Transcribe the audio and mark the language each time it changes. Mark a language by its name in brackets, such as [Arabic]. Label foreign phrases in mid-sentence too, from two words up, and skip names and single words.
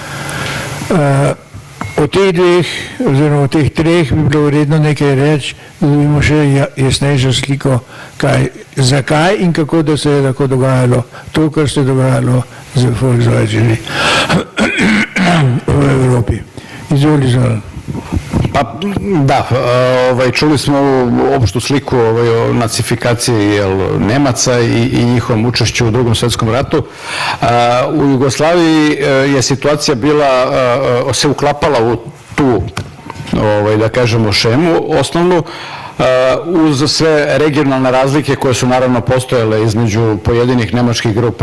[Slovenian] O teh dveh, oziroma o teh treh bi bilo vredno nekaj reči, da dobimo še jasnejšo sliko, zakaj in kako da se je lahko dogajalo to, kar se je dogajalo z Volksdeutscherji v Evropi. Izvoli, Zoran. [Serbian] Pa da, čuli smo opštu sliku o nacifikaciji Nemaca i njihovom učešću u Drugom svjetskom ratu. U Jugoslaviji je situacija bila, se uklapala u tu, da kažemo, šemu osnovnu, uz sve regionalne razlike koje su naravno postojale između pojedinih nemačkih grupa.